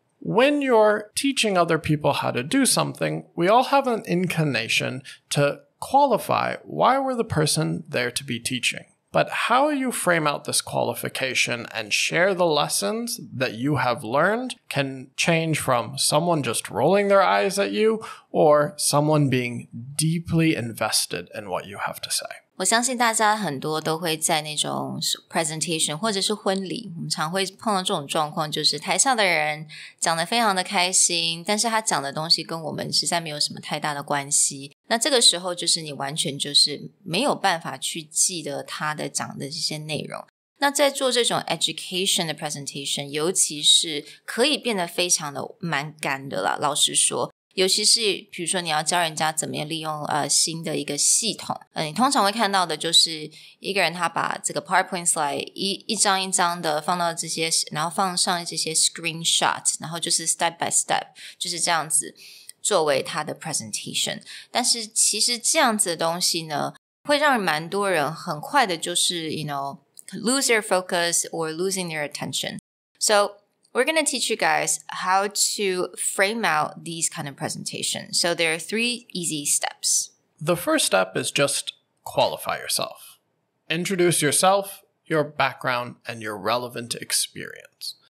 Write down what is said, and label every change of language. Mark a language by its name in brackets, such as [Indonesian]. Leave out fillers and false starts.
[English] When you're teaching other people how to do something, we all have an inclination to qualify why we're the person there to be teaching. But how you frame out this qualification and share the lessons that you have learned can change from someone just rolling their eyes at you or someone being deeply invested in what you have to say. [Chinese] 我相信大家很多都会在那种 presentation 或者是婚礼，我们常会碰到这种状况，就是台上的人讲得非常的开心，但是他讲的东西跟我们实在没有什么太大的关系。那这个时候就是你完全就是没有办法去记得他的讲的这些内容。那在做这种 education 的 presentation， 尤其是可以变得非常的蛮干的啦，老实说。尤其是比如说你要教人家怎么样利用新的一个系统，你通常会看到的就是一个人他把这个 PowerPoint slide 一张一张的放到这些，然后放上这些 screenshot， 然后就是 step by step 就是这样子作为他的 presentation。但是其实这样子的东西呢，会让蛮多人很快的就是 [English] lose their focus or losing their attention. So,We're going to teach you guys how to frame out these kind of presentations. So there are 3 easy steps. The first step is just qualify yourself. Introduce yourself, your background, and your relevant experience.